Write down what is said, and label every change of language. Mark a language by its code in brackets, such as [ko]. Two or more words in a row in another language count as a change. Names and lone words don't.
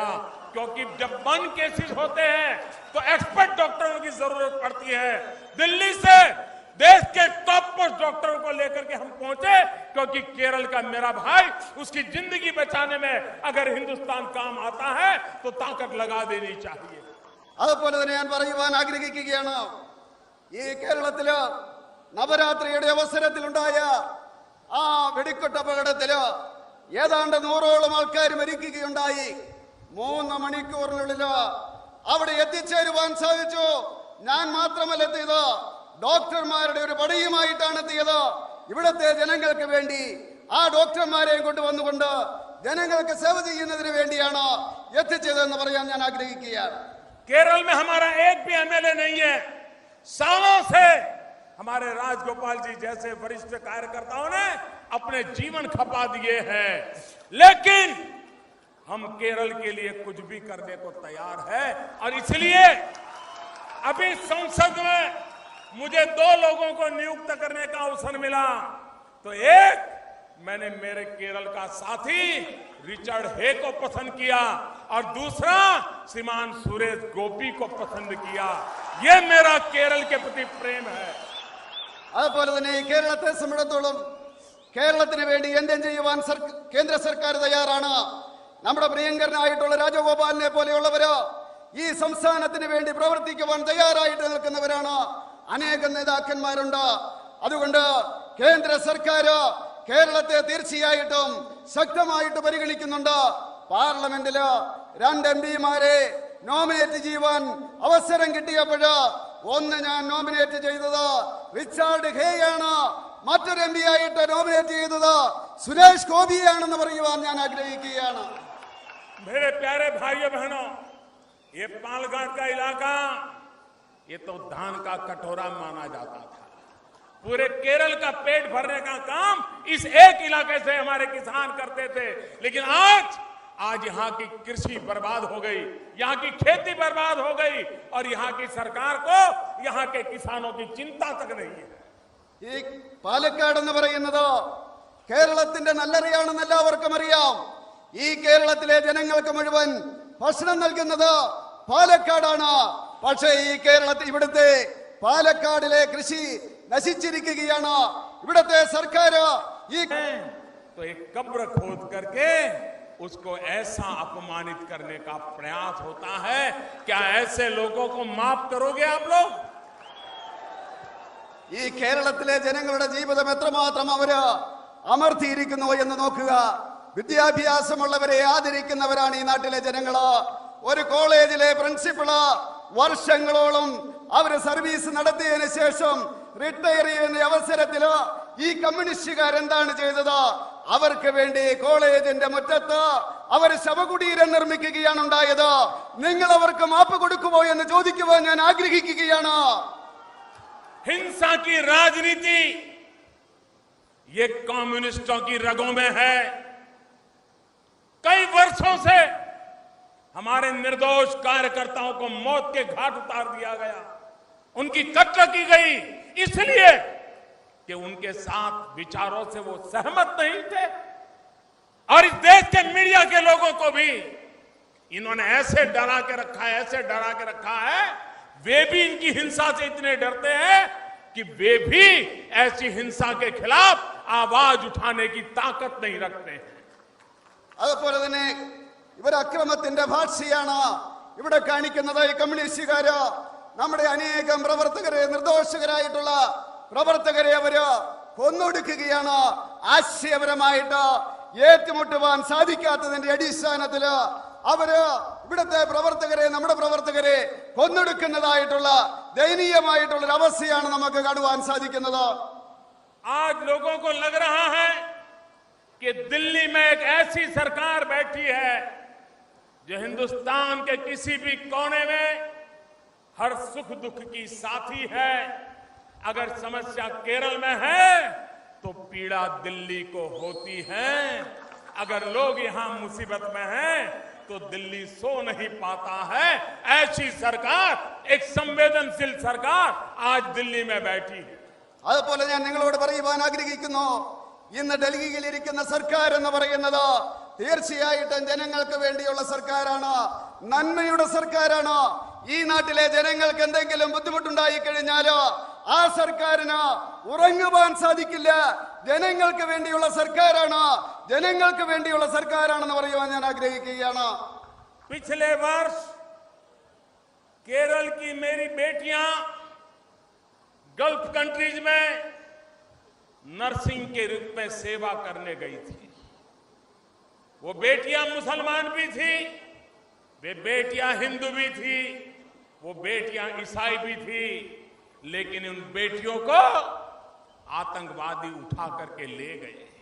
[hi] क्योंकि जब 1 केसेस होते हैं तो एक्सपर्ट डॉक्टरों की जरूरत पड़ती है। दिल्ली से देश के [en] top most [hi] डॉक्टरों को लेकर के हम पहुंचे, क्योंकि केरल का मेरा भाई, उसकी जिंदगी बचाने में अगर हिंदुस्तान काम आता है तो ताकत लगा देनी चाहिए। [ml] അതുപോലെ തന്നെ ഞാൻ പറയുവാൻ ആഗ്രഹിക്കുകയാണ്, ഈ കേരളത്തില് നവരാത്രിയുടെ അവസരത്തിലുണ്ടായ ആ വെടിക്കെട്ട് അപകടത്തില് ഏതാണ്ട് 100ഓളം ആൾക്കാർ മരിക്കുകയുണ്ടായി. 3 മണിക്കൂറിനുള്ളിൽ അവിടെ എത്തിച്ചേരുവാൻ സാധിച്ചു. ഞാൻ മാത്രമല്ല എത്തിയത്, ഡോക്ടർമാരുടെ ഒരു പടയുമായിട്ടാണ് എത്തിയത്. ഇവിടുത്തെ ജനങ്ങൾക്ക് വേണ്ടി ആ ഡോക്ടർമാരെയും കൊണ്ടുവന്നുകൊണ്ട് ജനങ്ങൾക്ക് സേവ ചെയ്യുന്നതിന് വേണ്ടിയാണ് എത്തിച്ചതെന്ന് പറയാൻ ഞാൻ ആഗ്രഹിക്കുകയാണ്. [hi] केरल में हमारा एक भी एमएलए नहीं है। सालों से हमारे राजगोपाल जी जैसे वरिष्ठ कार्यकर्ताओं ने अपने जीवन खपा दिए हैं, लेकिन हम केरल के लिए कुछ भी करने को तैयार है। और इसलिए अभी संसद में मुझे 2 लोगों को नियुक्त करने का अवसर मिला। तो एक, मैंने मेरे केरल का साथी रिचर्ड हे को पसंद किया और दूसरा श्रीमान सुरेश गोपी को पसंद किया। ये मेरा केरल के प्रति प्रेम है। [ml] അതുപോലെ തന്നെ ഈ കേരളത്തെ സംബന്ധിച്ചിടത്തോളം കേരളത്തിന് വേണ്ടി എന്തും ചെയ്യുവാൻ കേന്ദ്ര സർക്കാർ തയ്യാറാണ്. നമ്മുടെ പ്രിയങ്കരനായിട്ടുള്ള രാജഗോപാലിനെ പോലെയുള്ളവര് ഈ സംസ്ഥാനത്തിന് വേണ്ടി പ്രവർത്തിക്കുവാൻ തയ്യാറായിട്ട് നിൽക്കുന്നവരാണ്. അനേകം നേതാക്കന്മാരുണ്ട്. അതുകൊണ്ട് കേന്ദ്ര സർക്കാർ കേരളത്തെ തീർച്ചയായിട്ടും ശക്തമായിട്ട് പരിഗണിക്കുന്നുണ്ട്. പാർലമെന്റില് 2 എംപിമാരെ നോമിനേറ്റ് ചെയ്യുവാൻ അവസരം കിട്ടിയപ്പോഴ് ഒന്ന് ഞാൻ നോമിനേറ്റ് ചെയ്തത് റിച്ചാർഡ് ഹേയാണ്, മറ്റൊരു എംപി ആയിട്ട് നോമിനേറ്റ് ചെയ്തത് സുരേഷ് ഗോപിയാണെന്ന് പറയുവാൻ ഞാൻ ആഗ്രഹിക്കുകയാണ്. [hi] मेरे प्यारे भाइयों बहनों, ये पालघाट का इलाका ये तो धान का कटोरा माना जाता था। पूरे केरल का पेट भरने का काम इस एक इलाके से हमारे किसान करते थे। लेकिन आज यहाँ की कृषि बर्बाद हो गई, यहाँ की खेती बर्बाद हो गई और यहाँ की सरकार को यहाँ के किसानों की चिंता तक नहीं है। [ml] ഈ പാലക്കാട് എന്ന് പറയുന്നത് കേരളത്തിന്റെ നല്ലറിയാണെന്ന് എല്ലാവർക്കും അറിയാം. ഈ കേരളത്തിലെ ജനങ്ങൾക്ക് മുഴുവൻ ഭക്ഷണം നൽകുന്നത് പാലക്കാടാണ്. പക്ഷേ ഈ ഇവിടുത്തെ പാലക്കാടിലെ കൃഷി നശിച്ചിരിക്കുകയാണ്. ഇവിടുത്തെ സർക്കാർ ഈ [hi] तो एक कब्र खोद करके उसको ऐसा अपमानित करने का प्रयास होता है। क्या ऐसे लोगों को माफ करोगे आप लोग? [ml] ഈ കേരളത്തിലെ ജനങ്ങളുടെ ജീവിതം എത്രമാത്രം അവര് അമർത്തിയിരിക്കുന്നു എന്ന് നോക്കുക. വിദ്യാഭ്യാസമുള്ളവരെ ആദരിക്കുന്നവരാണ് ഈ നാട്ടിലെ ജനങ്ങള്. ഒരു കോളേജിലെ പ്രിൻസിപ്പള് വർഷങ്ങളോളം അവര് സർവീസ് നടത്തിയതിനു ശേഷം റിട്ടയർ ചെയ്യുന്ന അവസരത്തില് ഈ കമ്മ്യൂണിസ്റ്റുകാർ എന്താണ് ചെയ്തത്? അവർക്ക് വേണ്ടി കോളേജിന്റെ മുറ്റത്ത് അവർ ശവകുടീരം നിർമ്മിക്കുകയാണ് ഉണ്ടായത്. നിങ്ങൾ അവർക്ക് മാപ്പ് കൊടുക്കുമോ എന്ന് ചോദിക്കുവാൻ ഞാൻ ആഗ്രഹിക്കുകയാണ്. [hi] हिंसा की राजनीति ये कम्युनिस्टों की रगों में है। कई वर्षों से हमारे निर्दोष कार्यकर्ताओं को मौत के घाट उतार दिया गया, उनकी कत्ल की गई, इसलिए कि उनके साथ विचारों से वो सहमत नहीं थे। और इस देश के मीडिया के लोगों को भी इन्होंने ऐसे डरा के रखा है, ऐसे डरा के रखा है, वे भी इनकी हिंसा से इतने डरते हैं कि वे भी ऐसी हिंसा के खिलाफ आवाज उठाने की ताकत नहीं रखते हैं। [ml] അതുപോലെ തന്നെ ഇവർ അക്രമത്തിന്റെ ഭാഷയാണ് ഇവിടെ കാണിക്കുന്നത്. ഈ കമ്മ്യൂണിസ്റ്റുകാര് നമ്മുടെ അനേകം പ്രവർത്തകരെ, നിർദോഷകരായിട്ടുള്ള പ്രവർത്തകരെ അവര് കൊന്നൊടുക്കുകയാണ്. ആശയപരമായിട്ട് ഏറ്റുമുട്ടുവാൻ സാധിക്കാത്തതിന്റെ അടിസ്ഥാനത്തില് അവര് ഇവിടുത്തെ പ്രവർത്തകരെ, നമ്മുടെ പ്രവർത്തകരെ കൊന്നൊടുക്കുന്നതായിട്ടുള്ള ദയനീയമായിട്ടുള്ള ഒരു അവസ്ഥയാണ് നമുക്ക് കാണുവാൻ സാധിക്കുന്നത്. [hi] आज लोगों को लग रहा है कि दिल्ली में एक ऐसी सरकार बैठी है जो हिंदुस्तान के किसी भी कोने में हर सुख दुख की साथी है। अगर समस्या केरल में है तो पीड़ा दिल्ली को होती है। अगर लोग यहां मुसीबत में हैं तो दिल्ली सो नहीं पाता है। ऐसी सरकार, एक संवेदनशील सरकार आज दिल्ली में बैठी है। [ml] അതുപോലെ ഞാൻ നിങ്ങളോട് പറയുവാൻ ആഗ്രഹിക്കുന്നു, ഇന്ന് ഡൽഹിയിൽ ഇരിക്കുന്ന സർക്കാർ എന്ന് പറയുന്നത് തീർച്ചയായിട്ടും ജനങ്ങൾക്ക് വേണ്ടിയുള്ള സർക്കാരാണ്, നന്മയുടെ സർക്കാരാണ്. ഈ നാട്ടിലെ ജനങ്ങൾക്ക് എന്തെങ്കിലും ബുദ്ധിമുട്ടുണ്ടായി കഴിഞ്ഞാൽ ആ സർക്കാരിന് ഉറങ്ങുവാൻ സാധിക്കില്ല. ജനങ്ങൾക്ക് വേണ്ടിയുള്ള സർക്കാരാണ്, ജനങ്ങൾക്ക് വേണ്ടിയുള്ള സർക്കാരാണെന്ന് പറയുവാൻ ഞാൻ ആഗ്രഹിക്കുകയാണ്. [hi] पिछले वर्ष केरल की मेरी बेटियां [en] Gulf countries [hi] में नर्सिंग के रूप में सेवा करने गई थी। वो बेटियां मुसलमान भी थी, वे बेटियां हिंदू भी थी, वो बेटियां ईसाई भी थी, लेकिन उन बेटियों को आतंकवादी उठा करके ले गए।